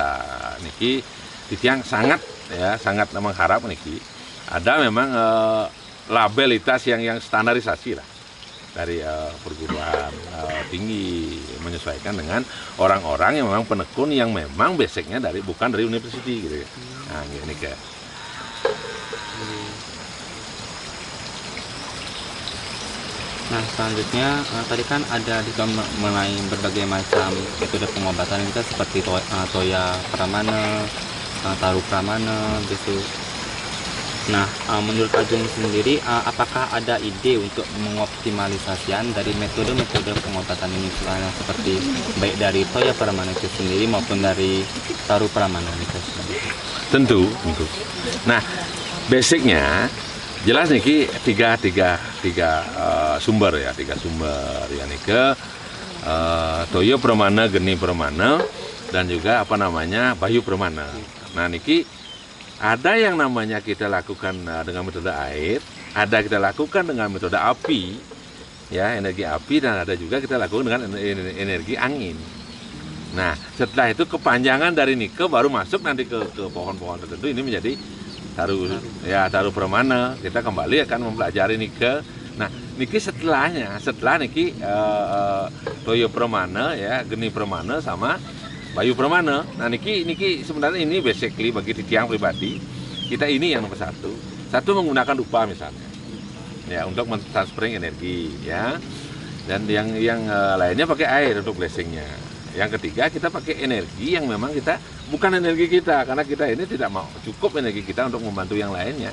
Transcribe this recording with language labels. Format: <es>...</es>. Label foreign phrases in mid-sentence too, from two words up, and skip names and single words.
<id>Niki yang sangat mengharap niki ada memang labelitas yang standarisasi lah dari perguruan tinggi, menyesuaikan dengan orang-orang yang memang penekun yang memang basicnya bukan dari universitas gitu ya. Nah, ini kayak Nah, selanjutnya tadi kan ada juga mengenai berbagai macam metode pengobatan itu seperti toya pramana, taru pramana gitu. Nah, menurut Ajung sendiri, apakah ada ide untuk mengoptimalisasian dari metode-metode pengobatan ini, seperti baik dari toya pramana itu sendiri maupun dari taru pramana itu sendiri? Tentu. Nah, basicnya jelas niki tiga sumber ya, niki toya pramana, geni pramana, dan juga bayu pramana. Nah, niki ada yang namanya kita lakukan dengan metode air, ada kita lakukan dengan metode api, ya, energi api, dan ada juga kita lakukan dengan energi angin. Nah, setelah itu kepanjangan dari nike baru masuk nanti ke pohon-pohon tertentu, ini menjadi taru pramana. Kita kembali akan mempelajari nike. Nah, niki setelah niki toya pramana, ya, geni pramana sama bayu pramana. Nah, niki sebenarnya ini basically bagi tiang pribadi kita ini yang nomor satu menggunakan dupa misalnya, ya, untuk mentransferring energi, ya, dan yang lainnya pakai air untuk blessingnya. Yang ketiga kita pakai energi yang memang kita bukan energi kita, karena kita ini tidak mau cukup energi kita untuk membantu yang lainnya.</id>